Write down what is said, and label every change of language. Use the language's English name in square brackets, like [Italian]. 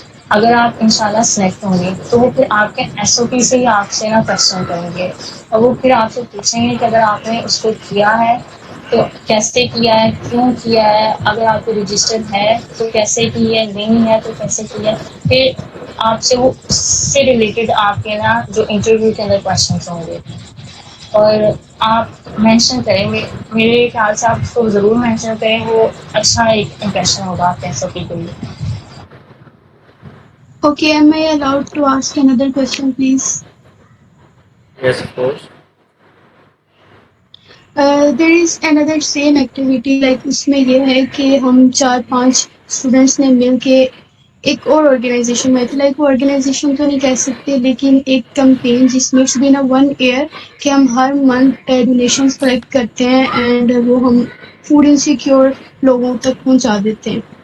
[Urdu] اگر آپ انشاءاللہ سلیکٹ ہوں گے تو وہ پھر آپ کے ایس او پی سے ہی آپ سے نا کوشچن کریں گے، اور وہ پھر آپ سے پوچھیں گے کہ اگر آپ نے اس کو کیا ہے تو کیسے کیا ہے، کیوں کیا ہے، اگر آپ کو رجسٹر ہے تو کیسے کی ہے، نہیں ہے تو کیسے کی ہے، پھر آپ سے وہ اس سے ریلیٹڈ آپ کے نا جو انٹرویو کے اندر کوشچنس ہوں گے، اور آپ مینشن کریں گے، میرے خیال سے آپ اس کو ضرور مینشن کریں، وہ اچھا ایک امپریشن ہوگا آپ کے ایس او پی کے لیے. [English] Okay, am I allowed to ask another question, please? Yes, of course. There is another same activity, like [Urdu] اس میں یہ ہے کہ ہم 4-5 اسٹوڈینٹس نے مل کے ایک اور آرگنائزیشن میں تھے، لائک وہ آرگنائزیشن تو نہیں کہہ سکتے لیکن ایک کمپین جس میں بین 1 ایئر کہ ہم ہر منتھ ڈونیشنس کلیکٹ کرتے ہیں اینڈ وہ ہم فوڈ انسیکیور لوگوں تک پہنچا دیتے ہیں.